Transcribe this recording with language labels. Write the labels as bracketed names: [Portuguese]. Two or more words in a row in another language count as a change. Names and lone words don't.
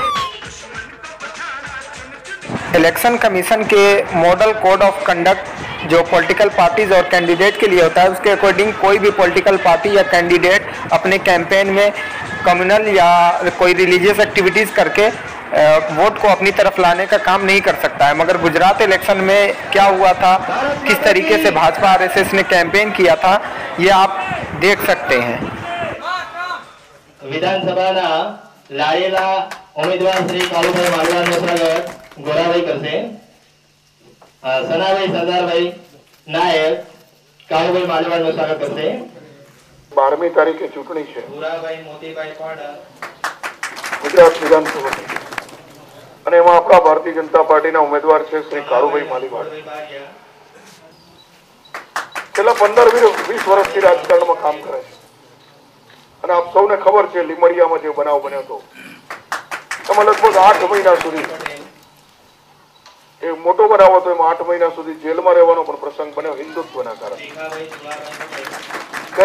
[Hindi] इलेक्शन कमीशन के [English] model code of conduct [Hindi] जो [English] political parties [Hindi] और कैंडिडेट के लिए होता है, उसके अकॉर्डिंग कोई भी [English] political party [Hindi] या कैंडिडेट अपने कैंपेन में कम्युनल या कोई [English] religious activities [Hindi] करके वोट को अपनी तरफ लाने का काम नहीं कर सकता है। मगर गुजरात इलेक्शन में क्या हुआ था, किस तरीके से भाजपा आरएसएस ने कैंपेन किया था, ये आप देख सकते हैं। [Gujarati] વિધાનસભા લાડેલા ઉમ્મીદવાર શ્રી કાલૂભાઈ માલવાનો સ્વાગત ગોરાભાઈ કરસે, સનાભાઈ સરદારભાઈ નાયક કાલૂભાઈ માલવાનો સ્વાગત કરસે। 12મી તારીખે ચૂંટણી છે ગુજરાત વિધાનસભાની, અને એમાં આપણા ભારતીય જનતા પાર્ટીના ઉમેદવાર છે શ્રી કાળુભાઈ માલીવાડ। છેલ્લા 15-20 વર્ષથી રાજકારણમાં કામ કરે છે, અને આપ સૌને ખબર છે લીમડિયામાં જે બનાવ બન્યો હતો, એમાં લગભગ 8 મહિના સુધી એ મોટો બનાવ હતો, એમાં 8 મહિના સુધી જેલમાં રહેવાનો પણ પ્રસંગ બન્યો હિન્દુત્વના કારણે।